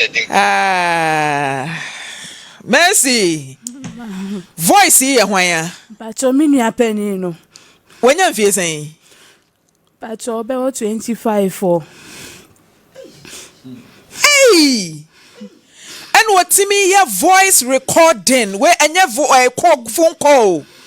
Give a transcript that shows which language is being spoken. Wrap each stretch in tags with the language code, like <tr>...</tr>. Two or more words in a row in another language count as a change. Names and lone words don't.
<ak>Ah. Mercy. Voice yi yɛ hwan a? Mpatsɔ, me nua panyin no. Wanya mfie sɛn? Mpatsɔ, ɔbɛwɔ twenty-five o. Hey! Ɛna wɔtumi yɛ</ak> <en>voice recording,</en> <ak>we ɛnyɛ vo-, ɛɛ,</ak> <en>call, phone call.</en>